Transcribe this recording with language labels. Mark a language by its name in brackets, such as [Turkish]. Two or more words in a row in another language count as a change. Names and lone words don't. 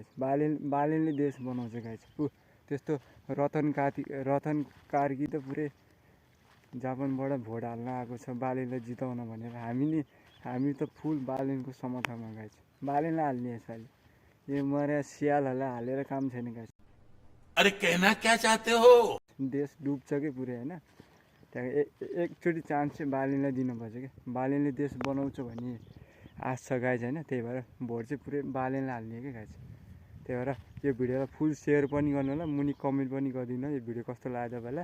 [Nepali] बालेनले देश बनाउँछ गाइज। त्यस्तो रतन कार्की त पुरै जापानबाट भोट हाल्न आएको छ बालेनलाई जिताउन भनेर। हामी त फुल बालेनको समर्थनमा गाइज, बालेनलाई हाल्ने यसपालि। यो मर्या सियालहरूलाई हालेर काम छैन गाइज। [Hindi] अरे कहना क्या चाहते हो? [Nepali] देश डुब्छ कि पुरै होइन। त्यहाँ एकचोटि चान्स चाहिँ बालेनलाई दिनुपर्छ क्या। बालेनले देश बनाउँछ भन्ने आश छ गाइज होइन। त्यही भएर भोट चाहिँ पुरै बालेनलाई हाल्ने क्या गाइज। त्यही भएर यो भिडियोलाई [English] full share [Nepali] पनि गर्नु होला, मुनि कमेन्ट पनि गरिदिनु यो भिडियो कस्तो लाग्यो तपाईँलाई।